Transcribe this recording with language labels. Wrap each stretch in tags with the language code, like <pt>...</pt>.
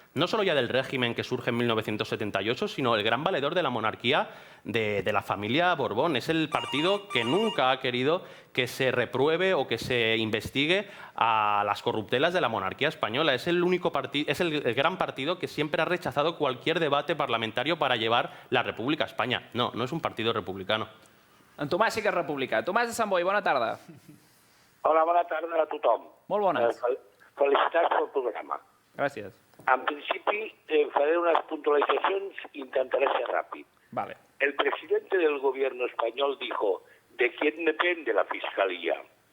<es>no solo ya del régimen que surge en 1978, sino el gran valedor de la monarquía de la familia Borbón. Es el partido que nunca ha querido que se repruebe o que se investigue a las corruptelas de la monarquía española. Es el único partido, es el gran partido que siempre ha rechazado cualquier debate parlamentario para llevar la República a España. No, no es un partido republicano.</es> <ca>En Tomàs sí que és republicà. Tomàs de Sant Boi, bona tarda. Hola, bona tarda a tothom. Molt bones. Felicitats pel programa. Gràcies. En principi, faré</ca> <es>unas puntualizaciones e intentaré ser rápido. Vale. El presidente del gobierno español dijo, ¿de quién depende la fiscalía?</es>